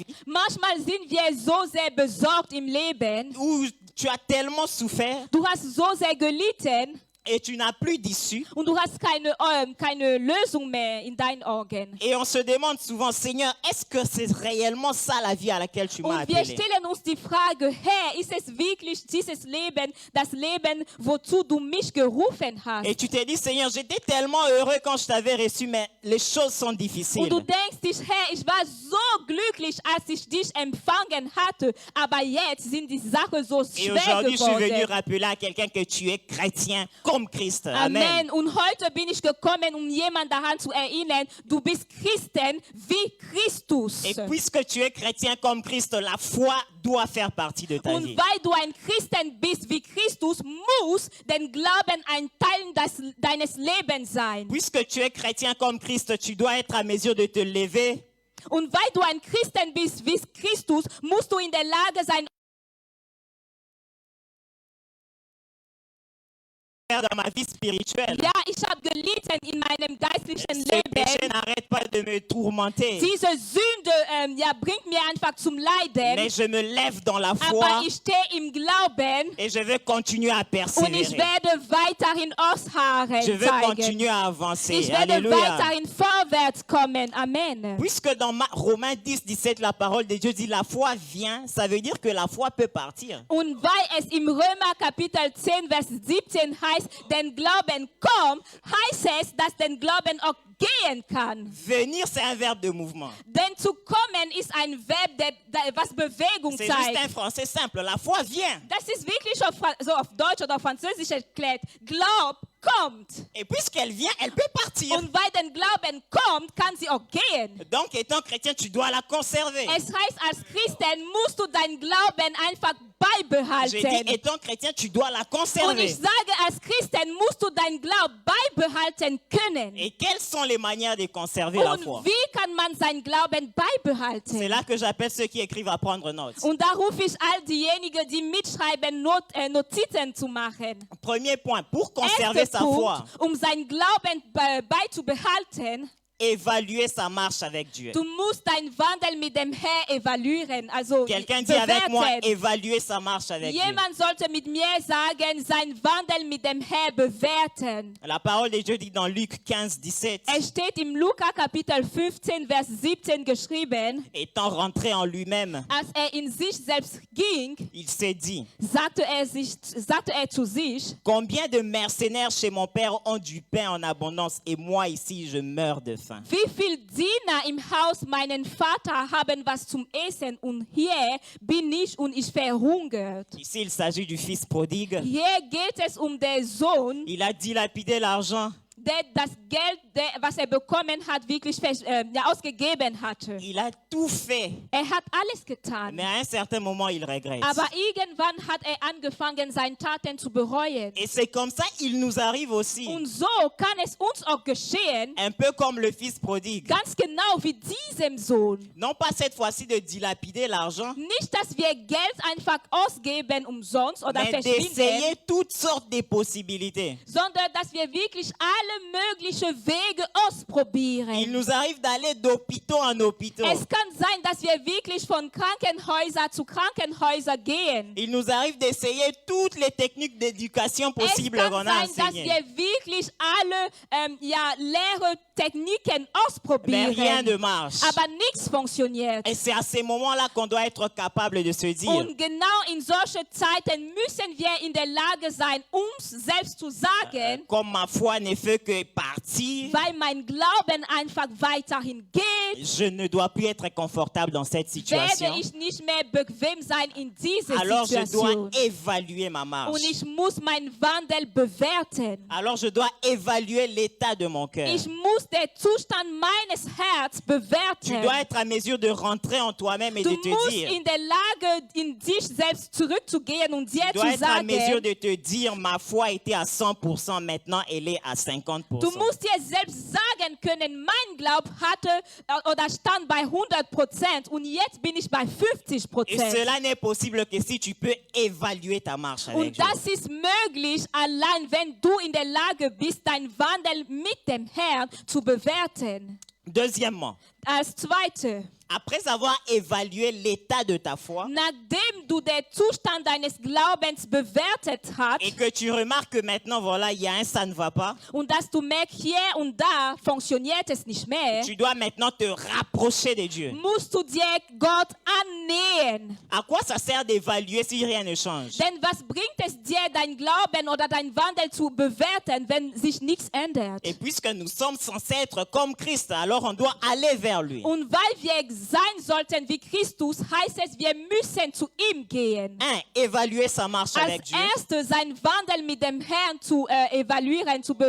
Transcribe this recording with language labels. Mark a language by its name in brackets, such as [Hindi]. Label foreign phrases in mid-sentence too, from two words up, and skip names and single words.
[German] Manchmal sind wir so sehr besorgt im Leben. [French] où tu as tellement souffert [German] Du hast so sehr gelitten [French] et tu n'as plus d'issue. [German] und du hast keine Lösung mehr in deinen Augen. [French] Et on se demande souvent, Seigneur, est-ce que c'est réellement ça la vie à laquelle tu m'as [German] Und wir [French] appelé? [German] stellen uns die Frage, Herr, ist es wirklich dieses Leben, das Leben, wozu du mich gerufen hast? [French] Et tu te dis, Seigneur, j'étais tellement heureux quand je t'avais reçu, mais les choses sont [German] Und [French] difficiles. [German] du denkst dich, Herr, ich war so glücklich, als ich dich empfangen hatte, aber jetzt sind die Sachen so [French] Et [German] schwer [French] aujourd'hui, je suis venu [German] geworden. [French] rappeler à quelqu'un que tu es chrétien comme Christ. Amen. Amen. [German] Und heute bin ich gekommen, um jemanden daran zu erinnern, du bist Christen wie Christus. [French] Et puisque tu es chrétien comme Christ, la foi doit faire partie de ta [German] Und [French] vie. [German] weil du ein Christen bist wie Christus, muss den Glauben ein Teil deines Lebens sein. [French] Puisque tu es chrétien comme Christ, tu dois être à mesure de te lever [German] Und weil du ein Christen bist wie Christus, musst du in der Lage sein, [French] dans ma vie spirituelle. [German] ja, ich habe gelitten in meinem geistlichen [French] Ce péché [German] Leben. [French] n'arrête pas de me tourmenter. [German] Diese Sünde bringt mir einfach zum Leiden. [French] Mais je me lève dans la foi [German] Aber ich stehe im Glauben [French] et je vais continuer à [German] und ich [French] persévérer. [German] werde weiterhin ausharren [French] Je vais [German] zeigen. [French] continuer à avancer. [German] Ich werde Alléluia. weiterhin vorwärts kommen. Amen. [French] Puisque dans Romains 10, 17, la parole de Dieu dit la foi vient, ça veut dire que la foi peut partir. [German] Und weil es im Römer Kapitel 10, Vers 17 heißt, den Glauben kommt, heißt es, dass den Glauben auch gehen kann. [French] Venir, c'est un verbe de mouvement. [German] Denn zu kommen ist ein Verb, was Bewegung [French] C'est juste [German] zeigt. [French] un français simple. La foi vient. [German] Das ist wirklich auf Deutsch oder Französisch erklärt. Glaub kommt. [French] Et puisqu'elle vient, elle peut partir. [German] Und weil den Glauben kommt, kann sie auch gehen. [French] Donc, étant chrétien, tu dois la conserver. [German] Es heißt, als Christen musst du deinen Glauben einfach [French] J'ai dit, [German] beibehalten. [French] étant chrétien, tu dois la [German] Und [French] conserver. [German] ich sage, als Christen musst du deinen Glauben beibehalten können. [French] Et quelles sont les manières de conserver la foi? [German] Und wie kann man seinen Glauben [French] C'est [German] beibehalten? [French] là que j'appelle ceux qui écrivent à prendre note. [German] Und da rufe ich all diejenigen, die mitschreiben, Notizen zu machen. [French] Premier point, pour conserver [German] Erster [French] sa foi, [German] Punkt, um seinen Glauben beizubehalten, [French] évaluer sa marche avec Dieu. [German] Du musst deinen Wandel mit dem Herr evaluieren, also [French] Quelqu'un dit avec moi, [German] bewerten. [French] évaluer sa marche avec Dieu. [German] Jemand sollte mit mir sagen, sein Wandel mit dem Herr bewerten. [French] La parole de Dieu dit dans Luc 15, 17, [German] Es steht im Lukas Kapitel 15, Vers 17 geschrieben, [French] étant rentré en lui-même, [German] als in sich selbst ging, [French] il s'est dit, [German] sagte er zu sich, [French] combien de mercenaires chez mon père ont du pain en abondance et moi ici je meurs de faim. [German] wie viel Diener im Haus meinen Vater haben was zum Essen und hier bin ich und ich verhungert. [French] Ici il s'agit du fils prodigue. [German] Hier geht es den Sohn, [French] Il a dilapidé l'argent. [German] der das Geld, was bekommen hat, wirklich ausgegeben hatte. [French] Il a tout fait. [German] Hat alles getan. [French] Mais à un certain moment, il regrette. [German] Aber irgendwann hat angefangen, seine Taten zu bereuen. [French] Et c'est comme ça, il nous arrive aussi. [German] Und so kann es uns auch geschehen, [French] Un peu comme le fils prodigue. [German] ganz genau wie diesem Sohn. [French] Non pas cette fois-ci de dilapider l'argent, [German] Nicht, dass wir Geld einfach ausgeben umsonst oder [French] mais [German] verschwinden, [French] d'essayer toutes sortes de possibilités. [German] sondern dass wir wirklich alle möglichen Wege ausprobieren. [French] Il nous arrive d'aller d'hôpitaux en hôpitaux. [German] Es kann sein, dass wir wirklich von Krankenhäuser zu Krankenhäuser gehen. [French] Il nous arrive d'essayer toutes les techniques d'éducation [German] Es [French] possibles [German] kann [French] qu'on a [German] sein, dass [French] enseignées. [German] wir wirklich alle Lehrtechniken [French] Mais [German] ausprobieren, [French] rien ne marche. [German] aber nichts funktioniert. [French] Et c'est à ces moments-là qu'on doit être capable de se dire, [German] Und genau in solchen Zeiten müssen wir in der Lage sein, uns selbst zu sagen, [French] comme ma foi ne fait que partir, [German] weil mein Glauben einfach weiterhin geht, [French] je ne dois plus être confortable dans cette situation. [German] werde ich nicht mehr bequem sein in dieser [French] Alors je dois [German] Situation. [French] évaluer ma marche. [German] Und ich muss meinen Wandel bewerten. [French] Alors je dois évaluer l'état de mon cœur. [German] Ich muss den Zustand meines Herzens [French] Tu [German] bewerten. [French] dois être à mesure de rentrer en toi-même et [German] Du [French] de te [German] musst [French] dire, [German] in der Lage, in dich selbst zurückzugehen und dir [French] tu dois [German] zu [French] être à mesure [German] sagen, [French] de te dire, ma foi était à 100%, maintenant elle est à 50%. [German] du musst dir selbst sagen können, mein Glaube hatte oder stand bei 100% und jetzt bin ich bei [French] Et [German] 50%. [French] cela n'est possible que si tu peux évaluer ta marche avec [German] Und [French] Dieu. [German] das ist möglich, allein wenn du in der Lage bist, dein Wandel mit dem Herrn zu bewerten. [French] Deuxièmement, [German] Als Zweite, [French] après avoir évalué l'état de ta foi [German] nachdem du den Zustand deines Glaubens bewertet hast [French] et que tu remarques que maintenant, voilà, il y a un ça ne va pas, [German] und dass du merkst, hier und da funktioniert es nicht mehr, [French] tu dois maintenant te rapprocher de Dieu. [German] musst du dir Gott annähern. [French] À quoi ça sert d'évaluer si rien ne change? [German] Denn was bringt es dir, dein Glauben oder dein Wandel zu bewerten, wenn sich nichts ändert? [French] Et puisque nous sommes censés être comme Christ, alors on doit aller vers lui. [German] Und weil wir sein sollten wie Christus, heißt es, wir müssen zu ihm gehen. [French] Évaluer sa marche [German] Als [French] avec Dieu. [German] erstes sein Wandel mit dem Herrn zu evaluieren, zu